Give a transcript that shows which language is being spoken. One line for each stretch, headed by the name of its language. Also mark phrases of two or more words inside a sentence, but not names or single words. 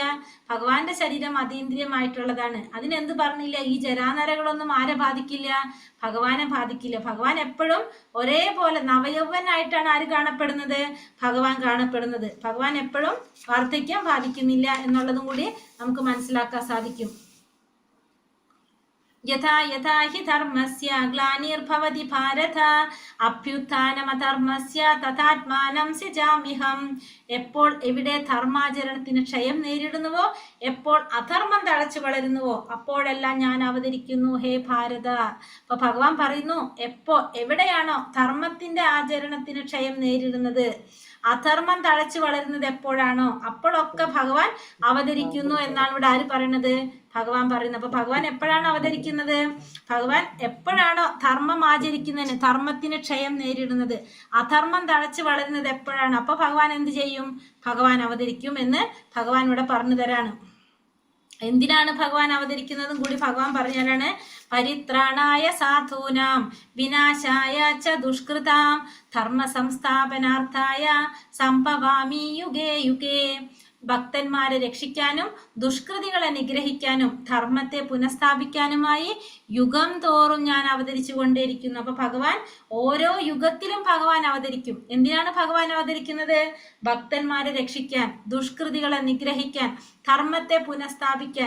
Malayalam: ഭഗവാന്റെ ശരീരം അതീന്ദ്രിയമായിട്ടുള്ളതാണ്. അതിനെന്ത് പറഞ്ഞില്ല? ഈ ജരാനരകളൊന്നും ആരെ ബാധിക്കില്ല? ഭഗവാനെ ബാധിക്കില്ല. ഭഗവാൻ എപ്പോഴും ഒരേപോലെ നവയൗവനായിട്ടാണ് ആര് കാണപ്പെടുന്നത്? ഭഗവാൻ കാണപ്പെടുന്നത്. ഭഗവാൻ എപ്പോഴും വാർദ്ധക്യം ബാധിക്കുന്നില്ല എന്നുള്ളതും കൂടി നമുക്ക് മനസ്സിലാക്കാൻ സാധിക്കും.
Sanskrit: യഥാ യഥാ ഹി ധർമ്മസ്യ ഗ്ലാനിർഭവതി ഭാരത അഭ്യുത്ഥാനമധർമ്മസ്യ തഥാത്മാനം സൃജാമ്യഹം.
Malayalam: എപ്പോൾ എവിടെ ധർമാചരണത്തിന് ക്ഷയം നേരിടുന്നുവോ, എപ്പോൾ അധർമ്മം തഴച്ചു വളരുന്നുവോ, അപ്പോഴെല്ലാം ഞാൻ അവതരിക്കുന്നു
Sanskrit: ഹേ ഭാരത.
Malayalam: അപ്പൊ ഭഗവാൻ പറയുന്നു, എവിടെയാണോ ധർമ്മത്തിന്റെ ആചരണത്തിന് ക്ഷയം നേരിടുന്നത്, അധർമ്മം തഴച്ചു വളരുന്നത് എപ്പോഴാണോ, അപ്പോഴൊക്കെ ഭഗവാൻ അവതരിക്കുന്നു എന്നാണ് ഇവിടെ ആര് പറയുന്നത്? ഭഗവാൻ പറയുന്നത്. അപ്പൊ ഭഗവാൻ എപ്പോഴാണ് അവതരിക്കുന്നത്? ഭഗവാൻ എപ്പോഴാണോ ധർമ്മം ആചരിക്കുന്നതിന്, ധർമ്മത്തിന് ക്ഷയം നേരിടുന്നത്, അധർമ്മം തഴച്ചു വളരുന്നത് എപ്പോഴാണ്, അപ്പൊ ഭഗവാൻ എന്ത് ചെയ്യും? ഭഗവാൻ അവതരിക്കും എന്ന് ഭഗവാൻ ഇവിടെ പറഞ്ഞു തരാണ്. എന്തിനാണ് ഭഗവാൻ അവതരിക്കുന്നതും കൂടി ഭഗവാൻ പറഞ്ഞു തരാണ്.
Sanskrit: പരിത്രാണായ സാധൂനാം വിനാശായ ച ദുഷ്കൃതാം ധർമ്മ സംസ്ഥാപനാർത്ഥായ സംഭവാമി യുഗേ യുഗേ.
Malayalam: ഭക്തന്മാരെ രക്ഷിക്കാനും ദുഷ്കൃതികളെ നിഗ്രഹിക്കാനും ധർമ്മത്തെ പുനഃസ്ഥാപിക്കാനുമായി യുഗം തോറും ഞാൻ അവതരിച്ചു കൊണ്ടേയിരിക്കുന്നു. അപ്പൊ ഭഗവാൻ ഓരോ യുഗത്തിലും ഭഗവാൻ അവതരിക്കും. എന്തിനാണ് ഭഗവാൻ അവതരിക്കുന്നത്? ഭക്തന്മാരെ രക്ഷിക്കാൻ, ദുഷ്കൃതികളെ നിഗ്രഹിക്കാൻ, ധർമ്മത്തെ പുനഃസ്ഥാപിക്കാൻ.